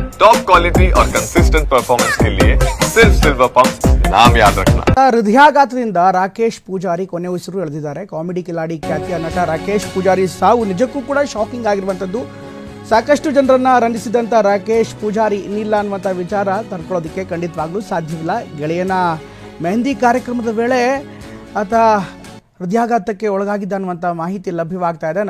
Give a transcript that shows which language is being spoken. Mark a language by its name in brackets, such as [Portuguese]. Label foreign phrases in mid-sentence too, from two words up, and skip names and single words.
[English] top quality [Hindi] और [English] consistent performance [Hindi] के लिए सिर्फ सिल्वर पंप नाम याद रखना। [Kannada] ಹೃದಯಾಘಾತದಿಂದ ರಾಕೇಶ್ ಪೂಜಾರಿ ಕೊನೆ ಉಸಿರು ಎಳೆದಿದ್ದಾರೆ. ಕಾಮಿಡಿ ಕಿಲಾಡಿ ಖ್ಯಾತಿಯ ನಟ ರಾಕೇಶ್ ಪೂಜಾರಿ ಸಾವು ನಿಜಕ್ಕೂ ಕೂಡ ಶಾಕಿಂಗ್ ಆಗಿರುವಂಥದ್ದು. ಸಾಕಷ್ಟು ಜನರನ್ನ ರಂಜಿಸಿದಂಥ ರಾಕೇಶ್ ಪೂಜಾರಿ ಇನ್ನಿಲ್ಲ ಅನ್ನುವಂಥ ವಿಚಾರ ತಡ್ಕೊಳ್ಳೋದಕ್ಕೆ ಖಂಡಿತವಾಗ್ಲೂ ಸಾಧ್ಯವಿಲ್ಲ. ಗೆಳೆಯನ ಮೆಹಂದಿ ಕಾರ್ಯಕ್ರಮದ ವೇಳೆ ಆತ ಹೃದಯಾಘಾತಕ್ಕೆ ಒಳಗಾಗಿದ್ದ ಅನ್ನುವಂಥ ಮಾಹಿತಿ ಲಭ್ಯವಾಗ್ತಾ ಇದೆ.